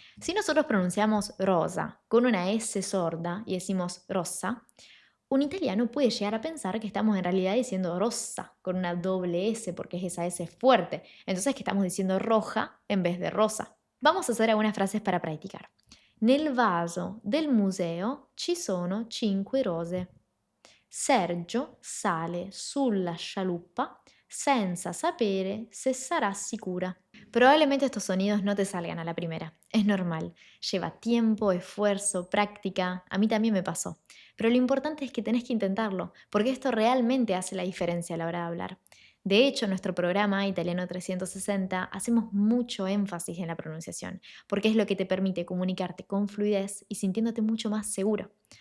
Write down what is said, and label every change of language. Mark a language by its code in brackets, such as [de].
[es] Si nosotros pronunciamos rosa con una S sorda y decimos rosa, un italiano puede llegar a pensar que estamos en realidad diciendo rosa con una doble S porque es esa S fuerte. Entonces que estamos diciendo roja en vez de rosa. Vamos a hacer algunas frases para practicar. [it] Nel vaso del museo ci sono 5 rose. Sergio sale sulla scialuppa senza sapere se sarà sicura. [es] Probablemente estos sonidos no te salgan a la primera. Es normal. Lleva tiempo, esfuerzo, práctica. A mí también me pasó. Pero lo importante es que tenés que intentarlo, porque esto realmente hace la diferencia a la hora de hablar. De hecho, en nuestro programa Italiano 360 hacemos mucho énfasis en la pronunciación, porque es lo que te permite comunicarte con fluidez y sintiéndote mucho más seguro.